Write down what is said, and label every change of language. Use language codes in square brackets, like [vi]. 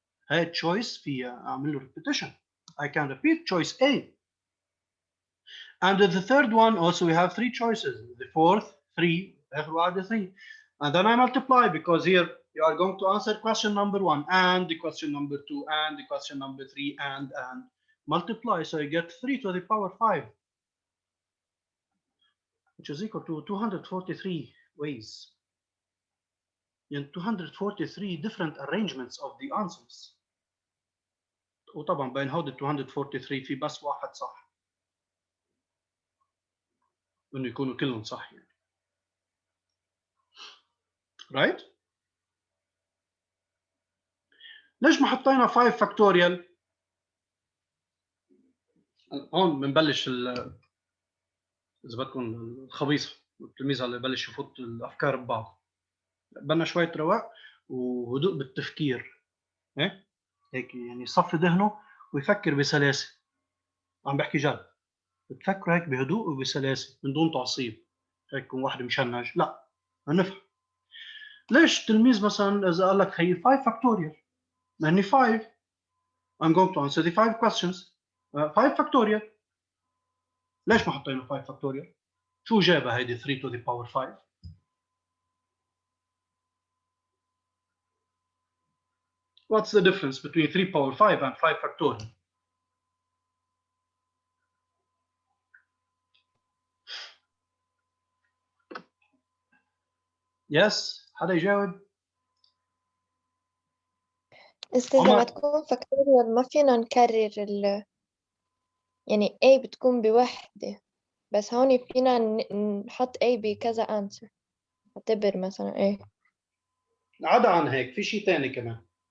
[ar] هاي choice في اعمل له repetition. [en] I can repeat choice A. And the third one also we have 3 choices. The fourth 3 [ar] آخر واحدة [en] 3. And then I multiply because here you are going to answer question number 1 and the question number 2 and the question number 3 and multiply, so you get 3 to the power 5. which is equal to 243 ways. يعني 243 different arrangements of the answers. [ar] وطبعا بين هود 243 في بس واحد صح، انه يكونوا كلهم صح يعني. right؟ ليش ما حطينا 5 فاكتوريال؟ هون بنبلش اذا بدكم الخبيصه، التلميذ اللي ببلش يفوت الافكار ببعض. بدنا شويه رواق وهدوء بالتفكير، ايه هيك يعني يصفي ذهنه ويفكر بسلاسه. عم بحكي جد، بتفكروا هيك بهدوء وبسلاسه من دون تعصيب، هيك يكون واحد مشنج، لا هنفهم. ليش تلميذ مثلا اذا قال لك هي 5 فاكتوريال، ما هني 5 [en] I'm going to answer the 5 questions [ar] 5 فاكتوريال. ليش ما حطينا 5 فاكتوريال؟ شو جابها هيدي [en] 3 to the power 5؟ What's the difference between 3 power 5 and 5 factorial؟ Yes، [ar] حدا يجاوب؟ إذا عمر. بتكون فاكتوريال ما فينا نكرر يعني A بتكون بوحدة، بس هون فينا نحط A بكذا answer. اعتبر مثلا إيه. عدا عن هيك في شيء ثاني كمان.